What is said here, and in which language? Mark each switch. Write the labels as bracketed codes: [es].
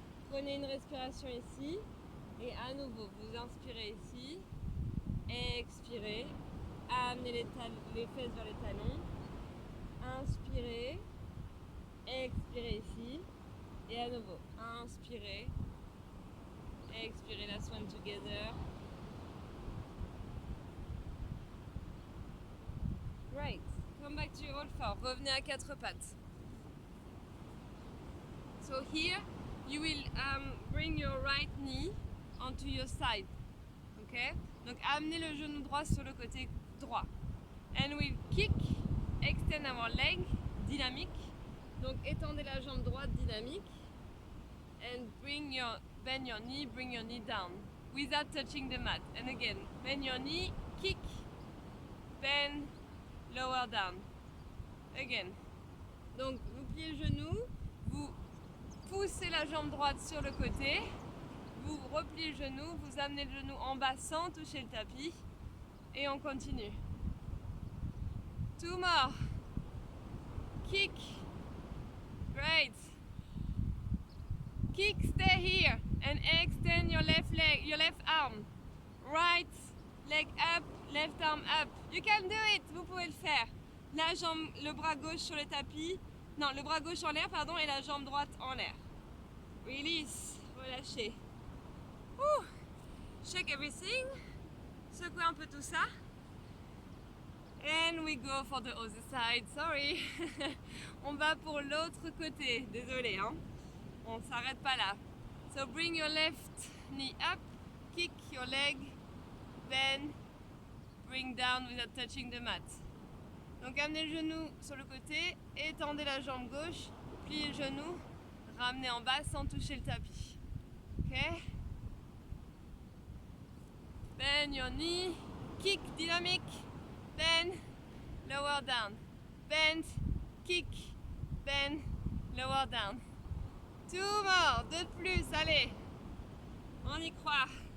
[fr] Prenez une respiration ici et à nouveau vous inspirez ici, expirez, amenez les fesses vers les talons, inspirez, expirez ici et à nouveau inspirez. Expirez, [en] last one together. Great. Come back to your all four. [fr] Revenez à quatre pattes. [en] So here you will bring your right knee onto your side. Okay? [fr] Donc amenez le genou droit sur le côté droit. [en] And we'll kick, extend our leg, [fr] dynamique. Donc étendez la jambe droite, dynamique. [en] And bend your knee, bring your knee down without touching the mat. And again, bend your knee, kick, bend, lower down. Again. [fr] Donc vous pliez le genou, vous poussez la jambe droite sur le côté, vous repliez le genou, vous amenez le genou en bas sans toucher le tapis et on continue. [en] Two more. Kick. Great. Kick, stay here and extend your left leg, your left arm. Right leg up, left arm up. You can do it, [fr] vous pouvez le faire. La jambe, le bras gauche sur le tapis, non, le bras gauche en l'air, pardon, et la jambe droite en l'air. [en] Release, [fr] relâchez. [en] Shake everything. [fr] Secouez un peu tout ça. [en] And we go for the other side, sorry. [fr] On va pour l'autre côté, désolé, hein. On s'arrête pas là. [en] So bring your left knee up, kick your leg, bend, bring down without touching the mat. [fr] Donc amenez le genou sur le côté, étendez la jambe gauche, pliez le genou, ramenez en bas sans toucher le tapis. [en] Ok? Bend your knee, kick, dynamique, bend, lower down, bend, kick, bend, lower down. Two more, [fr] deux de plus, allez, on y croit.